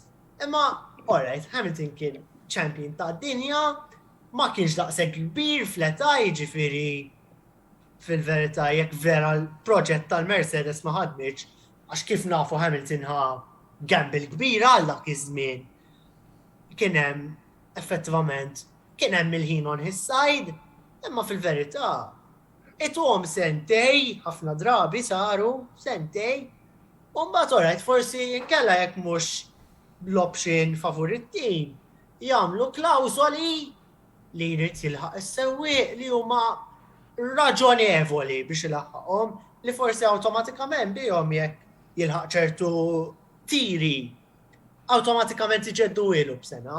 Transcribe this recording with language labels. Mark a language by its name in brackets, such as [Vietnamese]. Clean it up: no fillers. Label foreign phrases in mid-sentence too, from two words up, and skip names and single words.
[Maltese] Imma, alright, Hamilton kien champion ta' dinja, ma kienx daqshekk kbir fl-età jiġifieri fil-verità jekk vera l-proġett tal-Mercedes ma ħadmitx, għax kif nafu Hamilton ħa gamble kbira għal dak iż-żmien. Kien hemm effettivament kien hemm il-ħin [English] on his side, [Maltese] imma fil-verità ituhom sentej, ħafna drabi saru sentej, u mbagħad alright forsi inkella jekk mhux l-option favorit-tim jagħmlu klawżoli li jrid jilħaq is-sewwieq li huma raġonevoli biex ilaħħaqhom li forsi awtomatikament bihom jekk jilħaq ċertu tiri awtomatikament iġeddu ilu b'sena.